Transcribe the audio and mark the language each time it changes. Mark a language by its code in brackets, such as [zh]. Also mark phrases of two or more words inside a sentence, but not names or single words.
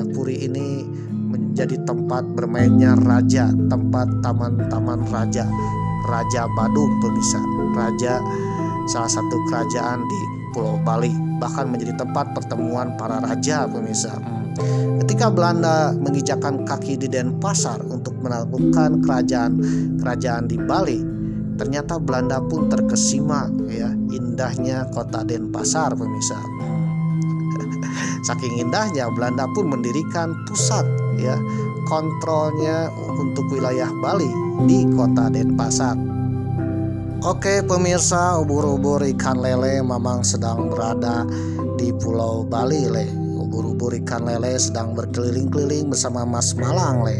[id] Puri ini menjadi tempat bermainnya raja, tempat taman-taman raja, Raja Badung pemirsa, raja salah satu kerajaan di Pulau Bali, bahkan menjadi tempat pertemuan para raja pemirsa. Ketika Belanda menginjakkan kaki di Denpasar untuk menaklukkan kerajaan di Bali, ternyata Belanda pun terkesima ya indahnya kota Denpasar pemirsa. Saking indahnya, Belanda pun mendirikan pusat ya kontrolnya untuk wilayah Bali di kota Denpasar. Oke pemirsa, ubur-ubur ikan lele memang sedang berada di Pulau Bali le. Ubur-ubur ikan lele sedang berkeliling-keliling bersama Mas Malang le.